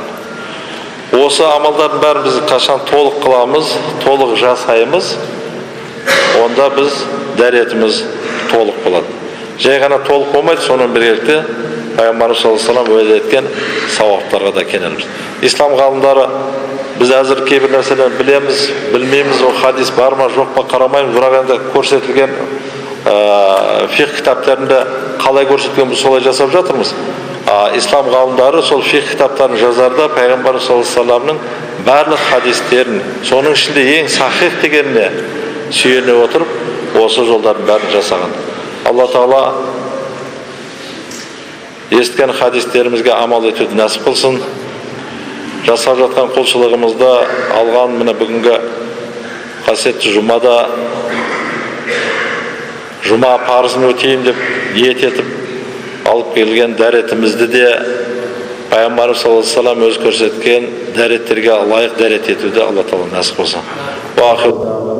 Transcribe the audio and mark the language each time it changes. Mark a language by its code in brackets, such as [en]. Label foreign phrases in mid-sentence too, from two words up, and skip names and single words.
[kk] Осы амалдардың бәрін біз қашан толық қыламыз, толық жасаймыз, онда біз дәретіміз толық болады. Жай ғана толық болмайды, соның біргелікте Пайғамбарымыз [ar] صلى الله عليه وسلم [kk] уәде еткен сауаптарға да кенелеміз. Ислам ғалымдары біз әзір кейбір нәрселерді білеміз, білмейміз, ол хадис бар ма, жоқ па қарамаймыз, бірақ енді көрсетілген фиқх кітаптарында қалай көрсетілген біз солай жасап жатырмыз. Ислам ғалымдары сол фиқх кітаптарын жазарда Пайғамбарымыз [ar] صلى الله عليه وسلم [kk] барлық хадистерін, соның ішінде ең сахих дегеніне сүйене отырып, осы жолдардың бәрін жасаған. Алла Тағала естіген хадистерімізге амал етуді нәсіп қылсын. Жасап жатқан құлшылығымызда алған мына бүгінгі қасиетті жұмада жұма парызын өтейін деп ниет етіп алып келген дәретімізді де Пайғамбарымыз [ar] صلى الله عليه وسلم [kk] өз көрсеткен дәреттерге лайық дәрет етуді Алла Тағала нәсіп қылсын.